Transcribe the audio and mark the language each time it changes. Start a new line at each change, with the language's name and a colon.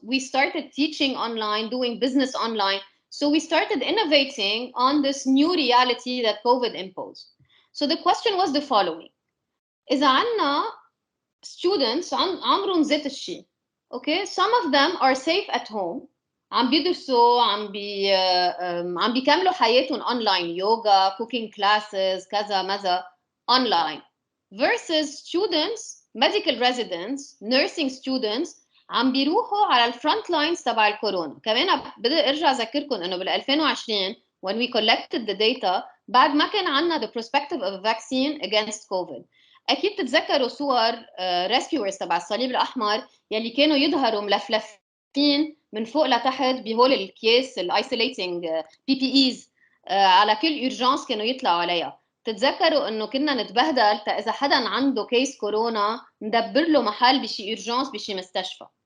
English: We started teaching online, doing business online. So we started innovating on this new reality that COVID imposed. So the question was the following.
Arabic: إذا عنا students عمرهم ذات الشيء,
English: Okay, some of them are safe at home.
Arabic: عم بيدرسوا عم بيكملوا حياتهم online, yoga, cooking classes, كذا مذا online,
English: versus students, medical residents, nursing students
Arabic: عم بيروحوا على الفرونت لاينز تبع الكورونا. كمان بدي ارجع اذكركم انه بال 2020
English: when we collected the data
Arabic: بعد ما كان عندنا
English: the perspective of a vaccine against COVID.
Arabic: اكيد تتذكروا صور rescuers تبع الصليب الاحمر يلي كانوا يظهروا ملفلفين من فوق لتحت بهول الكيس الايسوليتنج بي بي ايز على كل اورجانس كانوا يطلعوا عليها. تتذكروا انه كنا نتبهدل اذا حدا عنده كيس كورونا ندبر له محل بشي اورجانس بشي مستشفى.